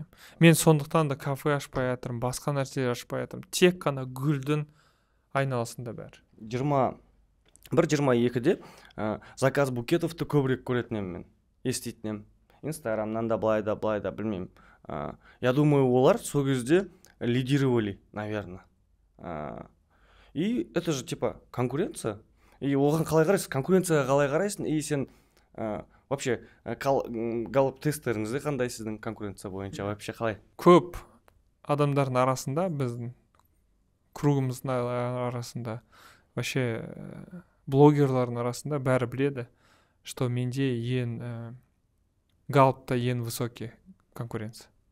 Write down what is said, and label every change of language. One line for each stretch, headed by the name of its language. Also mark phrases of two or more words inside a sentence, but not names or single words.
Kazakh: Мен сондықтан да кафе ашпай жатырмын, басқа нәрселер ашпай жатырмын. Тек қана гүлдің айналасында бәрі. 21-22-де заказ букетовты көбірек көретін едім мен. Еститін едім. Инстаграмнан да былай да білмеймін.
Russian: Я думаю,
Kazakh: олар сол кезде лидировали, наверное.
Russian: И это же типа конкуренция.
Kazakh: И оған қалай қарайсың? Конкуренцияға қалай қарайсың? И сен вообще галлап тесттеріңізде қандай сіздің конкуренция бойынша вообще қалай? Көп адамдардың арасында, біздің кругымыздың арасында, вообще блогерлардың арасында бәрі біледі, что менде галлапта ең
Russian: высокий конкуренция.